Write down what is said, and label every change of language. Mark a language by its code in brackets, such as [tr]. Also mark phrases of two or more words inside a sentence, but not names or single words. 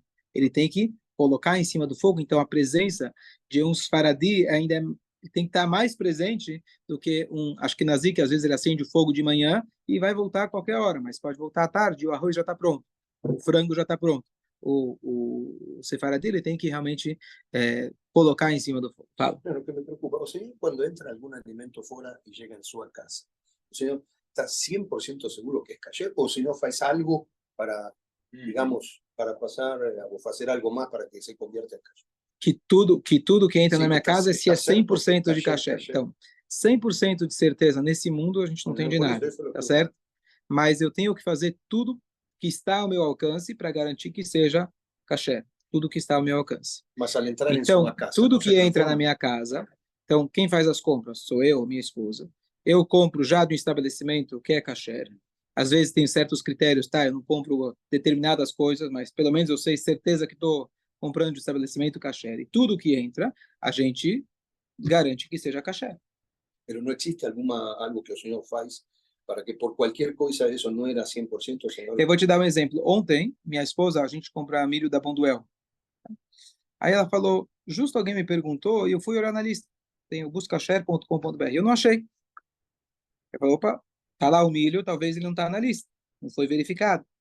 [pt] Ele tem que colocar em cima do fogo. Então, a presença de uns Faradi ainda tem que estar mais presente do que um Ashkenazi, que às vezes ele acende o fogo de manhã e vai voltar a qualquer hora, mas pode voltar à tarde, o arroz já está pronto, o frango já está pronto. O Sefaradi ele tem que realmente colocar em cima do fogo. Fala. Claro, que me preocupa. [es] O señor, cuando entra algún alimento fuera y llega en su casa, o señor está 100% seguro que es kasher, o si no, faz algo para, digamos, para pasar o hacer algo más para que se convierta en kasher. [pt] Que tudo que entra Sim, na minha casa está é 100% de kasher. Então, 100% de certeza nesse mundo a gente não tem de nada, tá certo? Mas eu tenho que fazer tudo que está ao meu alcance para garantir que seja kasher. Tudo que está ao meu alcance. [es] Mas al entrar [pt] então, em sua casa, tudo que entra na minha casa, então, quem faz as compras sou eu, minha esposa. Eu compro já do estabelecimento que é kasher. Às vezes tem certos critérios, tá? Eu não compro determinadas coisas, mas pelo menos eu sei certeza que estou comprando de estabelecimento kasher. E tudo que entra, a gente garante que seja kasher. [es] Pero no existe algo que o señor faz para que por cualquier coisa eso no era 100%, señor. [pt] Eu vou te dar um exemplo. Ontem, minha esposa, a gente comprou milho da Bonduel. Aí ela falou, justo alguém me perguntou e eu fui olhar na lista. Tem o buscasher.com.br. Eu não achei. Eu falei, opa, tá lá o milho, talvez ele não tá na lista. Não foi verificado.